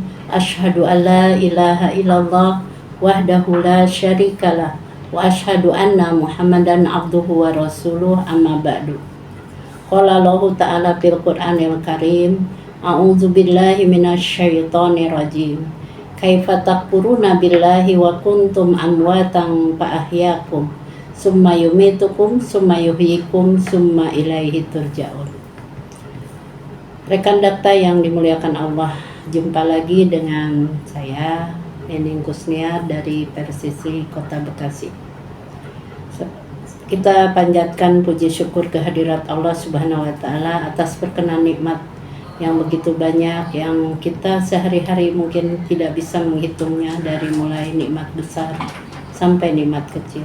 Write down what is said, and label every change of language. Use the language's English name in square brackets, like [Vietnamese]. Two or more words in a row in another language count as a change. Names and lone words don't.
[Arabic] أشهد أن لا إله إلا الله وحده لا شريك له وأشهد أن محمدا عبده ورسوله، أما بعد. قال الله تعالى في القرآن الكريم، أعوذ بالله من الشيطان الرجيم. كيف تكفرون بالله وكنتم أمواتا فأحياكم ثم يميتكم ثم يحييكم ثم إليه ترجعون. [Indonesian] Rekan dakta yang dimuliakan Allah, jumpa lagi dengan saya Nening Kusnia dari Persisi Kota Bekasi. Kita panjatkan puji syukur kehadirat Allah [Arabic] سبحانه وتعالى [Indonesian] atas perkenan nikmat yang begitu banyak yang kita sehari-hari mungkin tidak bisa menghitungnya, dari mulai nikmat besar sampai nikmat kecil.